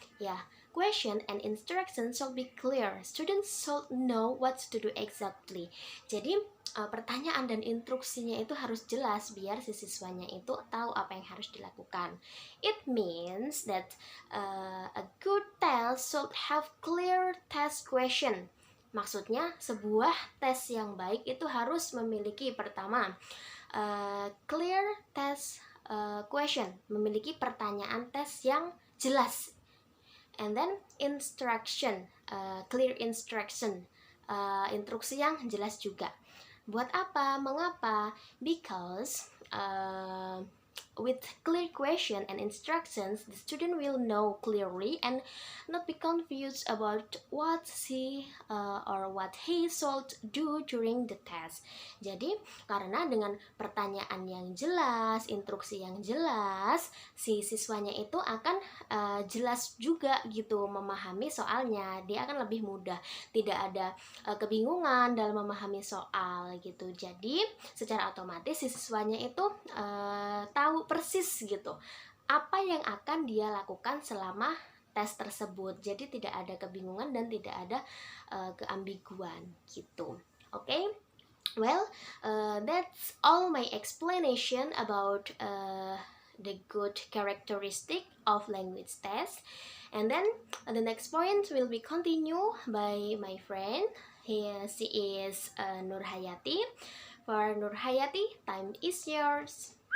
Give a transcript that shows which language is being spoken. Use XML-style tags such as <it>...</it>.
<en>Ya, question and instructions should be clear. Students should know what to do exactly.</en> <id>Jadi pertanyaan dan instruksinya itu harus jelas biar si siswanya itu tahu apa yang harus dilakukan.</id> <en>It means that a good test should have clear test question.</en> <id>Maksudnya sebuah tes yang baik itu harus memiliki pertama</id> <en>clear test question,</en> <id>memiliki pertanyaan tes yang jelas.</id> <en>And then instruction, clear instruction,</en> <id>instruksi yang jelas juga. Buat apa? Mengapa?</id> <en>Because with clear question and instructions, the student will know clearly and not be confused about what she or what he should do during the test.</en> <id>Jadi, karena dengan pertanyaan yang jelas, instruksi yang jelas, si siswanya itu akan jelas juga gitu memahami soalnya. Dia akan lebih mudah, tidak ada kebingungan dalam memahami soal gitu. Jadi, secara otomatis si siswanya itu tahu persis gitu apa yang akan dia lakukan selama tes tersebut. Jadi tidak ada kebingungan dan tidak ada keambiguan gitu. Okay?</id> <en>Well, that's all my explanation about the good characteristic of language test. And then the next point will be continue by my friend. She is Nurhayati. For Nurhayati, time is yours.</en>